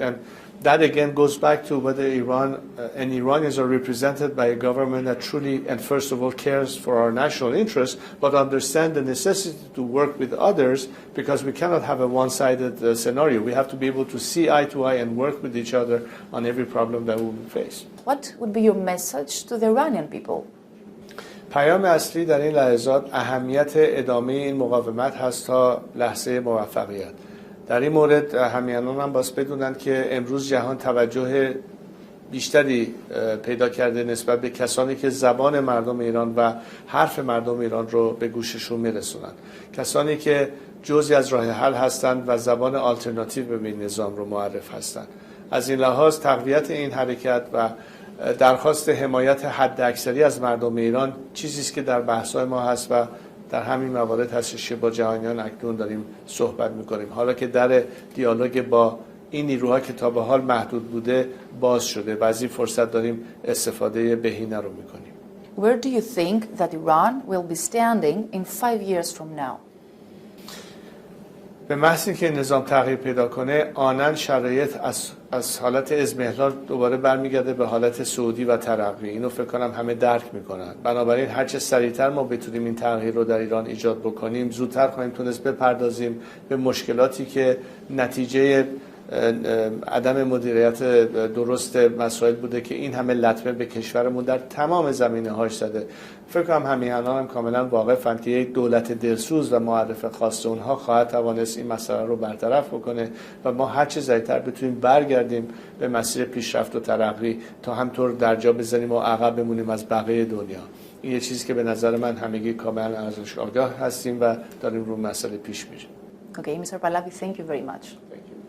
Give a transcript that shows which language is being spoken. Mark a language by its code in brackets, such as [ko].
[en] And that again goes back to whether Iran and Iranians are represented by a government that truly and first of all cares for our national interests, but understand the necessity to work with others, because we cannot have a one-sided scenario. We have to be able to see eye to eye and work with each other on every problem that we face. What would be your message to the Iranian people? [fa] پیام اصلی در این لحظات اهمیت ادامه این مقاومت هست تا لحظه موفقیت. در این مورد همیهنان هم باید بدونن که امروز جهان توجه بیشتری پیدا کرده نسبت به کسانی که زبان مردم ایران و حرف مردم ایران رو به گوششون میرسونن، کسانی که جزئی از راه حل هستند و زبان آلترناتیو به این نظام رو معرف هستند. از این لحاظ تقویت این حرکت و درخواست حمایت حداکثری از مردم ایران چیزی است که در بحث‌های ما هست و در همین موارد هستش که با جهانیان اکنون داریم صحبت می‌کنیم. حالا که در دیالوگ با این نیروها که تا به حال محدود بوده باز شده و از این فرصت داریم استفاده بهینه رو می‌کنیم. [en] Where do you think that Iran will be standing in 5 years from now? [fa] به محض که نظام تغییر پیدا کنه، آنن شرایط از حالت اضمحلال دوباره برمیگرده به حالت صعودی و ترقی. اینو فکر کنم همه درک میکنن. بنابراین هرچه سریعتر ما بتونیم این تغییر رو در ایران ایجاد بکنیم، زودتر خواهیم تونست بپردازیم به مشکلاتی که نتیجه عدم مدیریت درست مسائل بوده که این همه لطمه به کشورمون در تمام زمینه‌هاش زده. فکر کنم همیهنان هم کاملا واقفن که یک دولت دلسوز و معرف خاص اونها خواهد توانست این مسئله رو برطرف بکنه و ما هر چه زودتر بتونیم برگردیم به مسیر پیشرفت و ترقی تا همطور در جا بزنیم و عقب بمونیم از بقیه دنیا. این یه چیزی که به نظر من همگی کاملا ازش آگاه هستیم و داریم رو مسئله پیش میریم. [en] Okay, Mr. Pahlavi, thank you very much.